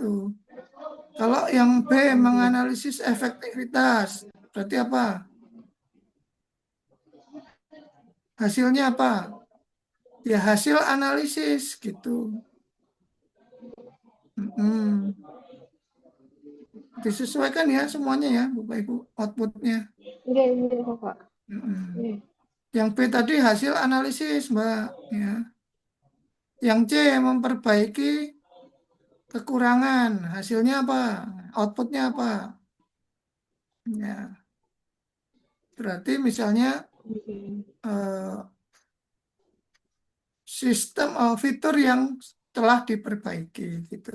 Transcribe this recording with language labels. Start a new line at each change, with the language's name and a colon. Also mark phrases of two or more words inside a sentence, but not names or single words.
Indonesian: Kalau yang B menganalisis efektivitas, berarti apa? Hasilnya apa? Ya hasil analisis gitu. Disesuaikan ya semuanya ya Bapak Ibu outputnya. Nggih, Bapak. Nggih. Yang B tadi hasil analisis Mbak ya. Yang C memperbaiki kekurangan, hasilnya apa? Outputnya apa? Ya. Berarti misalnya sistem fitur yang telah diperbaiki gitu.